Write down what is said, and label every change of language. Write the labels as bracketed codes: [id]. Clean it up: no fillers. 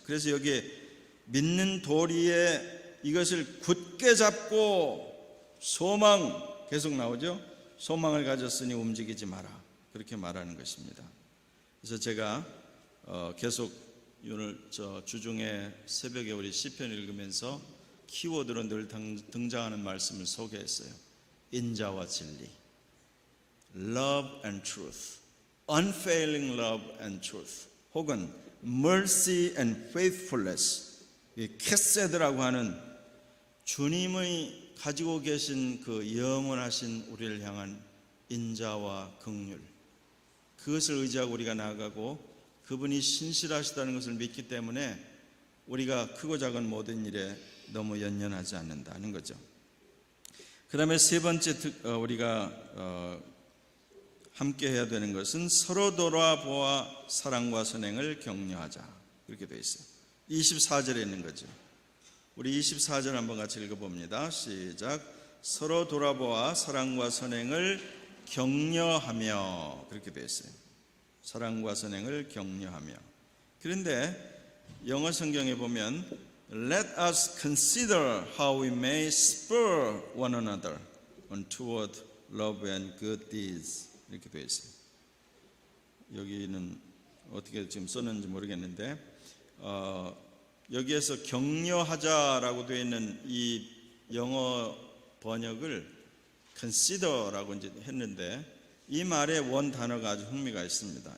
[ko] 그래서 여기에 믿는 도리에 이것을 굳게 잡고 소망 계속 나오죠. 소망을 가졌으니 움직이지 마라. 그렇게 말하는 것입니다. 그래서 제가 계속 오늘 주중에 새벽에 우리 시편 읽으면서 키워드로 늘 등장하는 말씀을 소개했어요. 인자와 진리, [en] love and truth, unfailing love and truth, [ko] 혹은 [en] mercy and faithfulness. [ko] 이 캐세드라고 하는 주님의 가지고 계신 그 영원하신 우리를 향한 인자와 긍휼, 그것을 의지하고 우리가 나아가고 그분이 신실하시다는 것을 믿기 때문에 우리가 크고 작은 모든 일에 너무 연연하지 않는다는 거죠. 그 다음에 세 번째 우리가 함께 해야 되는 것은 서로 돌아보아 사랑과 선행을 격려하자, 이렇게 되어 있어요. 24절에 있는 거죠. 우리 24절 한번 같이 읽어봅니다. 시작. 서로 돌아보아 사랑과 선행을 격려하며, 그렇게 되어 있어요. 사랑과 선행을 격려하며. 그런데 영어 성경에 보면 [en] Let us consider how we may spur one another on toward love and good deeds, [ko] 이렇게 되어 있어요. 여기는 어떻게 지금 썼는지 모르겠는데 여기에서 격려하자라고 되어 있는 이 영어 번역을 consider라고 이제 했는데 이 말의 원 단어가 아주 흥미가 있습니다.